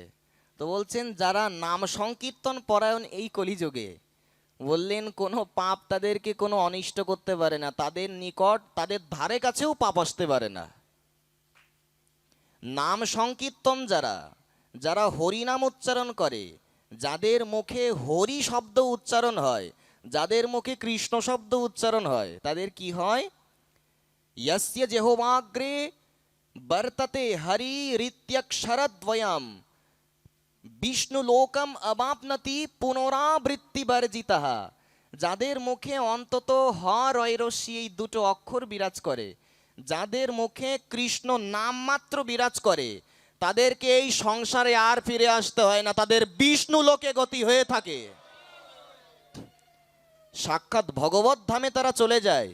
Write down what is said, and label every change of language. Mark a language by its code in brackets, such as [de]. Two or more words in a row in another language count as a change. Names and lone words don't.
[bn] তো বলছেন যারা নাম সংকীর্তন পরায়ণ এই কলিযুগে, বললেন কোনো পাপ তাদেরকে কোনো অনিষ্ট করতে পারে না, তাদের নিকট, তাদের ধারে কাছেও পাপ আসতে পারে না। নাম সংকীর্তন যারা যারা হরি নাম উচ্চারণ করে, যাদের মুখে হরি শব্দ উচ্চারণ হয়, যাদের মুখে কৃষ্ণ শব্দ উচ্চারণ হয়, তাদের কি হয়? [sa] यस्य जेहोवाग्रे वर्तते हरि रीत्यक्षरद्वयम् বিষ্ণুলোকম অবাপনতি পুনরাবৃত্তি বর্জিতঃ। [bn] যাদের মুখে অন্তত হ রয়রস্যি এই দুটো অক্ষর বিরাজ করে, যাদের মুখে কৃষ্ণ নাম মাত্র বিরাজ করে, তাদেরকে এই সংসারে আর ফিরে আসতে হয় না, তাদের বিষ্ণু লোকে গতি হয়ে থাকে, সাক্ষাৎ ভগবত ধামে তারা চলে যায়।